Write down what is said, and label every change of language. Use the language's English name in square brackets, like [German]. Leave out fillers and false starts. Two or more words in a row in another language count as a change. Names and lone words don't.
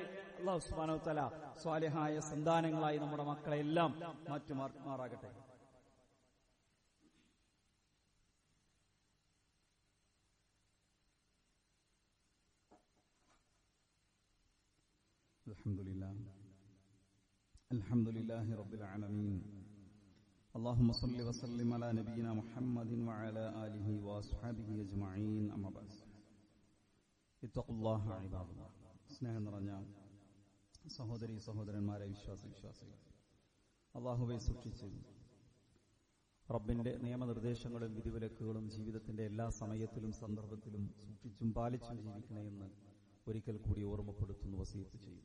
[Arabic] الله سبحانه وتعالى [Malayalam] സ്വാലിഹായ സന്താനങ്ങളായി നമ്മുടെ മക്കളെല്ലാം മാറ്റുമാറാകട്ടെ. [Arabic] الحمد لله رب العالمين. اللهم صل وسلم على نبينا محمد وعلى آله وأصحابه أجمعين. أما بعد اتقوا الله عباد الله. [Malayalam] സ്നേഹം നിറഞ്ഞ സഹോദരീ സഹോദരന്മാരെ, വിശ്വാസികൾ, അല്ലാഹുവെ സൂക്ഷിച്ച് റബ്ബിന്റെ നിയമനിർദ്ദേശങ്ങളും വിധിവിലക്കുകളും ജീവിതത്തിന്റെ എല്ലാ സമയത്തിലും സന്ദർഭത്തിലും സൂക്ഷിച്ചും പാലിച്ചും ജീവിക്കണമെന്ന് ഒരിക്കൽ കൂടി ഓർമ്മപ്പെടുത്തുന്നു, വസിയത്ത് ചെയ്യുന്നു.